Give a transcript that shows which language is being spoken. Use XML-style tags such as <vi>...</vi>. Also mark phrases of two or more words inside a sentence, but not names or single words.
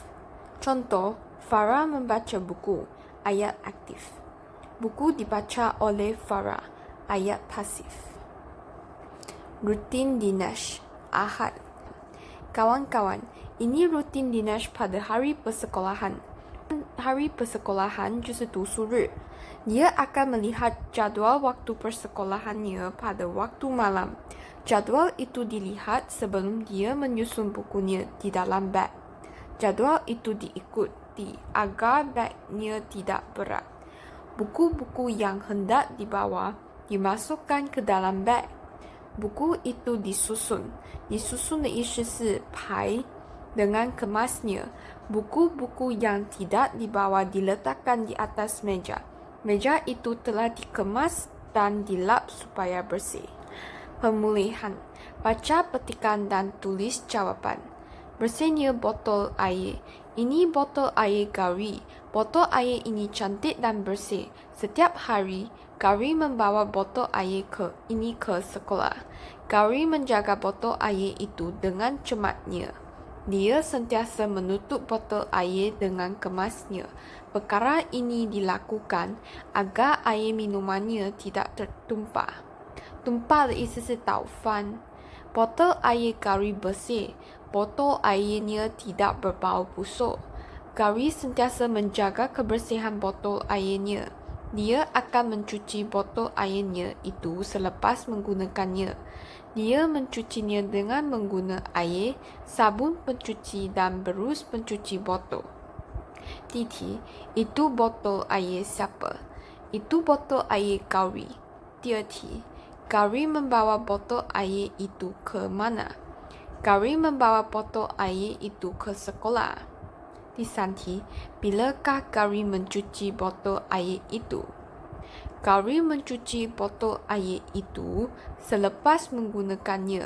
<ms>Contoh, Farah membaca buku, ayat aktif. Buku dibaca oleh Farah, ayat pasif. Rutin dinas, Ahad. Kawan-kawan, ini rutin dinas pada hari persekolahan. Hari persekolahan</ms> <zh>就是读书日.</zh> <ms>Dia akan melihat jadual waktu persekolahannya pada waktu malam. Jadual itu dilihat sebelum dia menyusun bukunya di dalam beg. Jadual itu diikuti agar bagnya tidak berat. Buku-buku yang hendak dibawa dimasukkan ke dalam beg. Buku itu disusun. Disusun</ms> <zh>的意思是排</zh> <ms>dengan kemasnya. Buku-buku yang tidak dibawa diletakkan di atas meja. Meja itu telah dikemas dan dilap supaya bersih. Pemulihan. Baca petikan dan tulis jawapan. Bersihnya botol air. Ini botol air Gauri. Botol air ini cantik dan bersih. Setiap hari, Gauri membawa botol air ini ke sekolah. Gauri menjaga botol air itu dengan cermatnya. Dia sentiasa menutup botol air dengan kemasnya. Perkara ini dilakukan agar air minumannya tidak tertumpah. Tumpah</ms> <zh>的意思是倒翻。</zh> <ms>Botol air Gauri bersih. Botol airnya tidak berbau busuk. Gauri sentiasa menjaga kebersihan botol airnya. Dia akan mencuci botol airnya itu selepas menggunakannya. Dia mencucinya dengan menggunakan air, sabun pencuci dan berus pencuci botol.</ms> <zh>第题,</zh> <ms>itu botol air siapa? Itu botol air Gauri.</ms> <zh>第二题,</zh> <ms>Gauri membawa botol air itu ke mana? Gauri membawa botol air itu ke sekolah.</ms> <zh>第三题,</zh> <ms>bilakah Gauri mencuci botol air itu? Gauri mencuci botol air itu selepas menggunakannya.</ms>